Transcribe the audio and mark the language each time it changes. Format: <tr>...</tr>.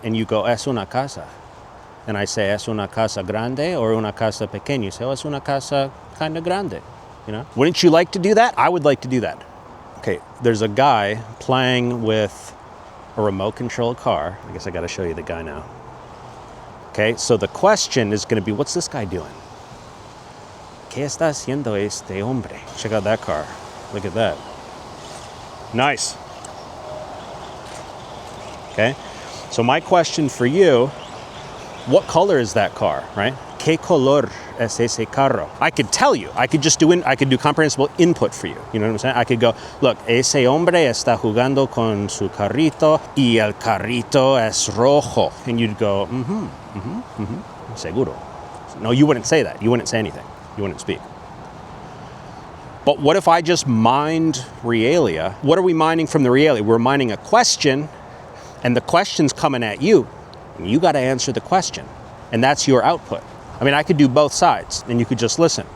<en>And you go,</en> <es>es una casa.</es> <en>And I say,</en> <es>es una casa grande</es> <en>or</en> <es>una casa pequeña.</es> <en>You say, oh,</en> <es>es una casa</es> <en>kind of grande, you know? Wouldn't you like to do that? I would like to do that. Okay, there's a guy playing with a remote control car. I guess I gotta show you the guy now. Okay, so the question is gonna be, what's this guy doing?</en> <es>¿Qué está haciendo este hombre?</es> <en>Check out that car. Look at that. Nice. Okay, so my question for you, what color is that car, right?</en> <es>¿Qué color es ese carro?</es> <en>I could tell you. I could do comprehensible input for you. You know what I'm saying? I could go, look,</en> <es>ese hombre está jugando con su carrito y el carrito es rojo.</es> <en>And you'd go, seguro. No, you wouldn't say that. You wouldn't say anything. You wouldn't speak. But what if I just mined Realia? What are we mining from the Realia? We're mining a question, and the question's coming at you. And you got to answer the question. And that's your output. I mean, I could do both sides, and you could just listen.</en>